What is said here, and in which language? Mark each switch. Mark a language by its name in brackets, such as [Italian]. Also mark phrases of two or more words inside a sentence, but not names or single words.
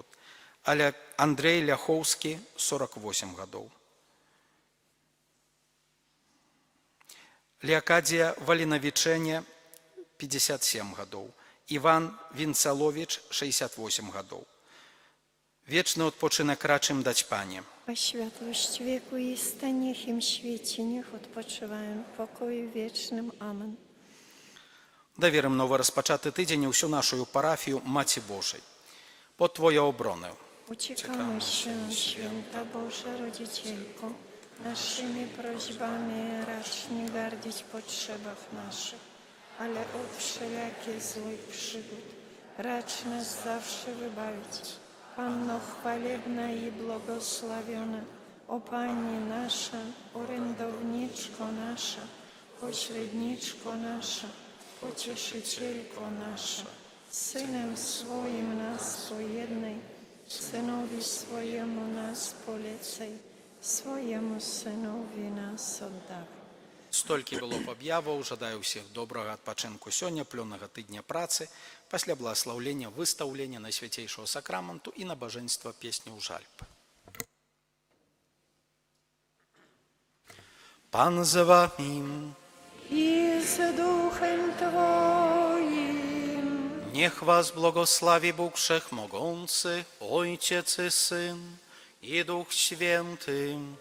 [Belarusian] Андрей Ляхоўскі, 48 гадоў. Леакадія Валінавічэне, 57 гадоў. Іван Вінцаловіч, 68 гадоў. [Polish] Wieczny odpoczynek racz im dać Panie. По światłość wieku i niech im świeci, niech odpoczywają w pokoju wiecznym. Amen. [Belarusian] Даверым новы распачаты тыдзень і ўсю нашу парафію Маці Божай. [Polish] Pod Twoją obronę. Uciekamy się, święta Boża Rodzicielko, naszymi prośbami racz nie gardzić w potrzebach naszych, ale od wszelakie złych przygód racz nas zawsze wybawić. Panno chwalebna i błogosławiona, o Pani nasza, orędowniczko nasza, pośredniczko nasza, pocieszycielko nasza, Synem swoim nas pojednaj, Synowi swojemu nas polecaj, swojemu Synowi nas oddawaj. [Belarusian] Столькі было б аб'яваў. Жадаю ўсіх добрага адпачынку сёння, плённага тыдня працы, пасля благаслаўлення, выстаўлення Найсвяцейшого сакраменту і набажэнства песні ў жальб. [Polish] Pan z wami. I z duchem Twoim. Niech was błogosławi Bóg Wszechmogący, Ojciec i Syn i Duch Święty.